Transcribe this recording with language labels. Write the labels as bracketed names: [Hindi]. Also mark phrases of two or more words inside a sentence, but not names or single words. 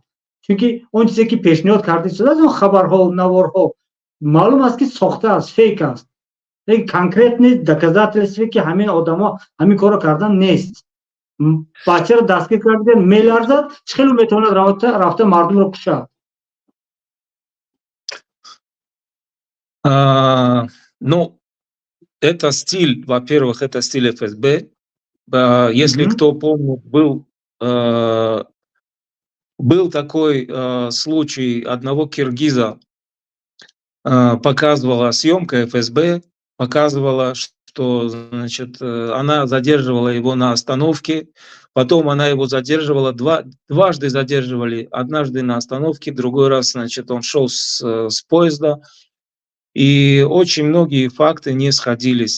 [Tajik] Чунки он чизе ки пешниҳод карда истодааст, он хабарҳо, наворҳо маълум аст ки сохта аст, фейк аст. [Russian] Конкретни доказательства [Tajik] ки ҳамин одамо ҳамин корро кардан нест. бачаро дастгир кардан меларзад, чӣ хело метавонад рафта мардумро кушад? [Russian] Ну, это стиль, во-первых, это стиль ФСБ. Если кто помнит, был такой случай одного киргиза, показывала съемка ФСБ, показывала, что, значит, она задерживала его на остановке, потом она его задерживала, дважды задерживали, однажды на остановке, другой раз, значит, он шел с поезда, и очень многие факты не сходились.